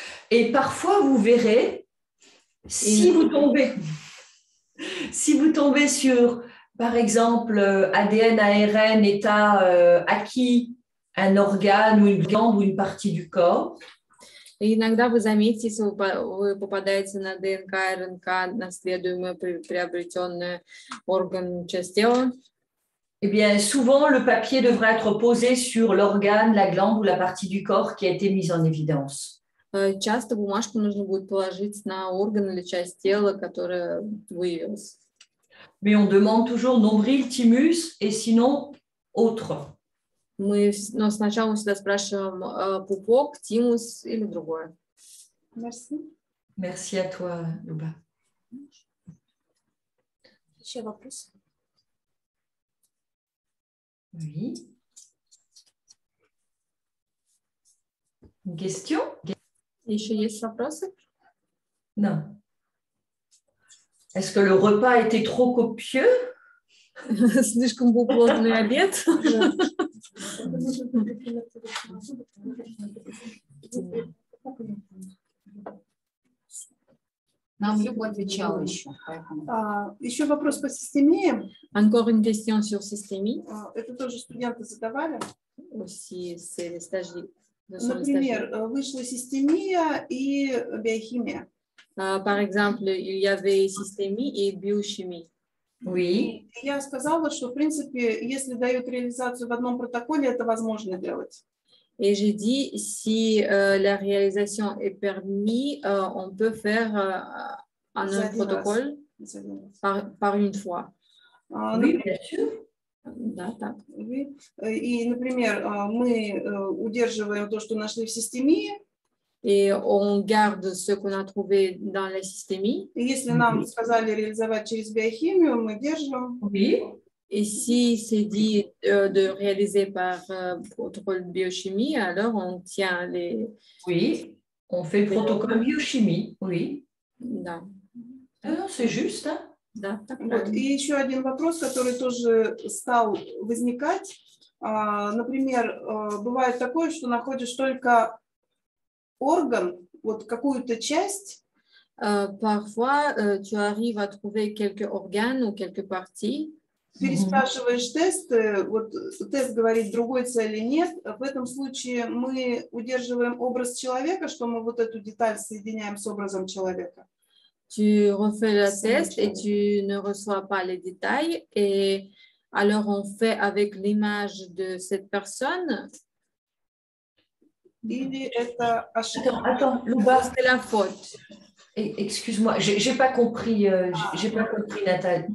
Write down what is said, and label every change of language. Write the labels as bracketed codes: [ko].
[fr] Et parfois, vous verrez, si vous tombez sur, par exemple, ADN, ARN, état acquis, un organe ou une glande ou une partie du corps. [ru] И иногда вы заметите, если вы попадаете на ДНК, РНК, наследуемый приобретенный орган, часть тела, [fr] Eh bien, souvent, le papier devra être posé sur l'organe, la glande ou la partie du corps qui a été mise en évidence. [ru] часто бумажку нужно будет положить на орган или часть тела, которая выявилась. [fr] Mais on demande toujours nombril, thymus et sinon autre. [ru] Но сначала мы всегда спрашиваем пупок, тимус или другое. [fr] Merci. Merci à toi, Luba. [ru] Еще вопрос? [fr] Oui. Une question? [ru] Еще есть вопросы? [fr] Non. Est-ce que le repas était trop copieux? [ru] Слишком был плотный обед. Нам Люба отвечала еще. Еще вопрос по системе. [fr] Encore une question sur systémie. [ru] Это тоже студенты задавали. [fr] Aussi, c'est les stagiaires. [ru] Например, вышла системия и биохимия. [fr] Par exemple, il y avait systémie et biochimie. Oui. [ru] Я сказала, что, в принципе, если дают реализацию в одном протоколе, это возможно делать. [fr] Et j'ai dit, si la réalisation est permise, on peut faire un protocole par une fois. Oui, bien sûr. [ru] Да, так. И, например, мы удерживаем то, что нашли в системии. [fr] Et on garde ce qu'on a trouvé dans la systémie. [ru] И если нам сказали реализовать через биохимию, мы держим. [fr] Oui. Et si c'est dit de réaliser par protocole biochimie, alors on tient les... Oui, on fait le protocole biochimie, oui. [ru] Да. [fr] Non, c'est juste. Hein? [ru] Да, так Вот. правильно. И еще один вопрос, который тоже стал возникать. Например, бывает такое, что находишь только орган, вот какую-то часть. [fr] Parfois, tu arrives à trouver quelques organes ou quelques parties. [ru] Переспрашиваешь тесты, вот тест говорит, другой цели нет. В этом случае мы удерживаем образ человека, что мы вот эту деталь соединяем с образом человека. [fr] Tu refais le test et tu ne reçois pas les détails. Et alors, on fait avec l'image de cette personne. [ru] Или это ошибка? [fr] Attends, Luba. C'est la faute. Excuse-moi, j'ai pas compris, Nathalie.